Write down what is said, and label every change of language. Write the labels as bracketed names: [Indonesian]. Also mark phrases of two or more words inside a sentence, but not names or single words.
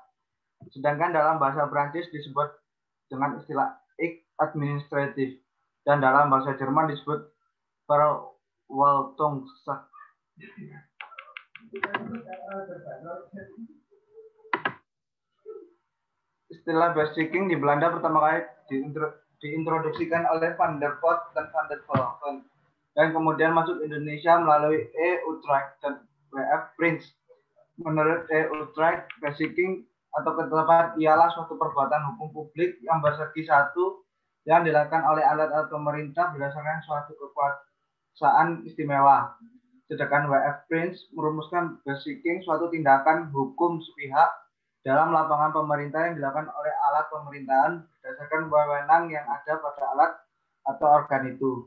[Indonesian] Sedangkan dalam bahasa Prancis disebut dengan istilah [French] acte administratif [Indonesian] dan dalam bahasa Jerman disebut Verwaltungsakt. Istilah beslissing di Belanda pertama kali diintroduksikan oleh Van der Voort dan Van der Volken dan kemudian masuk Indonesia melalui E. Utrecht dan W.F. Prins. Menurut E. Utrecht, beslissing atau ketetapan ialah suatu perbuatan hukum publik yang bersegi satu yang dilakukan oleh alat pemerintah berdasarkan suatu kekuasaan istimewa. Sedangkan W.F. Prince merumuskan basicking suatu tindakan hukum sepihak dalam lapangan pemerintah yang dilakukan oleh alat pemerintahan berdasarkan wewenang yang ada pada alat atau organ itu.